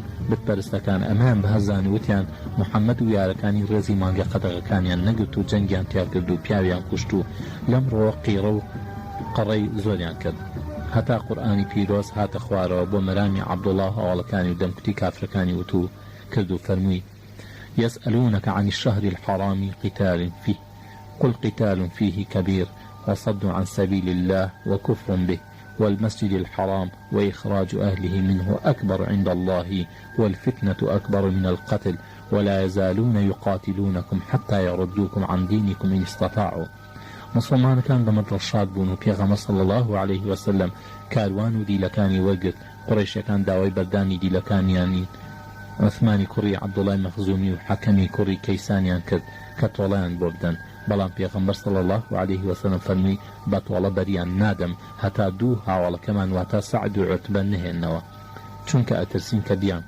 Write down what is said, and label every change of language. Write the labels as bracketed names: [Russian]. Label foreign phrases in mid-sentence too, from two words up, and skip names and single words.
[Central Kurdish] بتپەرستەکان ئەمان بەهەزانی وتیان محەممەد و یارەکانی ڕێزی مانگە قەدەغەکانیان نەگرت و جەنگیان تیا کرد و پیاویان کوشت و لەم ڕۆ قیڕە و قەڕەی زۆریان کرد. هەتا قورئانی پیرۆز هاتە خوارەوە بۆ مەرامی عەبدوڵا هەواڵەکانی و دەمکوتی کافرەکانی وتو کرد و فەرمووی [Arabic] يسألونك عن الشهر الحرام قتال فيه قل قتال فيه كبير وصد عن سبيل الله وكفر به والمسجد الحرام وإخراج أهله منه أكبر عند الله والفتنة أكبر من القتل ولا يزالون يقاتلونكم حتى يردوكم عن دينكم إن استطاعوا. [Central Kurdish] مسلمانەکان بە مەدڵشاد بوون و پێغەمبەر [Arabic] صلی الله علیه وسلم [Central Kurdish] کاروان و دیلەکانی وەرگرت. قوڕیشەکان داوای بەردانی دیلەکانیانی عوثمانی کوڕی عەبدوڵای مەخزومی و حەکەمی کوڕی کەیسانیان کرد کە تۆڵەیان بۆ بدەن، بەڵام پێغەمبەر [Arabic] صلی الله علیه وسلم [Central Kurdish] فەرمووی بە تۆڵە بەریان نادەم هەتا 2 هاوڵەکەمان واتە سەعد و عوتبە نهێننەوە، چونکە ئەترسین کە بیان کوشن.